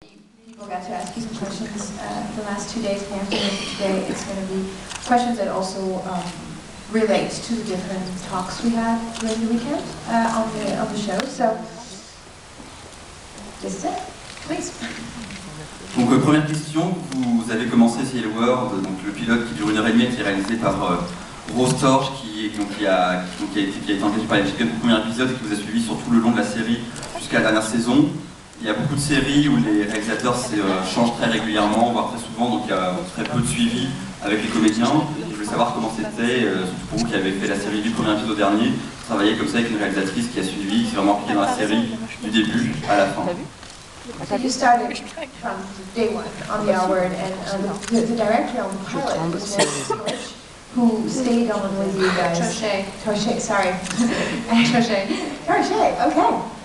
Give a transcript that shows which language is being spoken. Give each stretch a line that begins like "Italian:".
English: People got to ask you some questions the last 2 days, and after today, it's going to be questions that also relate to the different talks we had during the weekend on the show. So, this is it. Please.
French: Donc première question, vous avez commencé Civil World, donc le pilote qui dure 1h30 et qui est réalisé par Rose Torch, qui a été engagé par les pour le premier épisode et qui vous a suivi sur tout le long de la série jusqu'à la dernière saison. Il y a beaucoup de séries où les réalisateurs changent très régulièrement, voire très souvent, donc il y a très peu de suivi avec les comédiens. Je voulais savoir comment c'était, surtout pour vous qui avez fait la série du premier épisode au dernier, travailler comme ça avec une réalisatrice qui a suivi, qui s'est vraiment impliquée dans la série du début à la fin.
English: So you started from day one on the R Word, and the director on the pilot was George, who stayed on with you guys. Torche, sorry. Torche, okay.